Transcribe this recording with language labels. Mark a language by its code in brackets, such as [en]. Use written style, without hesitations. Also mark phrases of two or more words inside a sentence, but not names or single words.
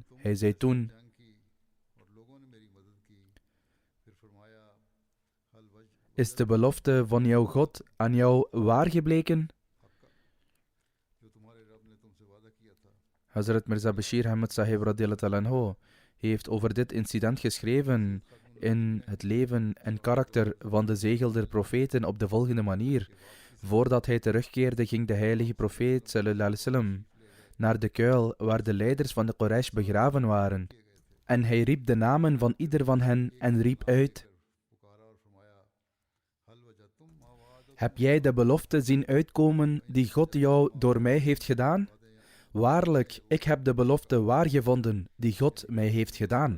[nl] Hij zei toen: Is de belofte van jouw God aan jou waar gebleken? Hazrat Mirza Bashir Ahmad Sahib [ar] رضي الله عنه [nl] heeft over dit incident geschreven in het leven en karakter van de zegel der profeten op de volgende manier. Voordat hij terugkeerde, ging de heilige profeet [ar] صلى الله عليه وسلم [nl] naar de kuil waar de leiders van de Quraysh begraven waren. En hij riep de namen van ieder van hen en riep uit: heb jij de belofte zien uitkomen die God jou door mij heeft gedaan? Waarlijk, ik heb de belofte waargevonden die God mij heeft gedaan.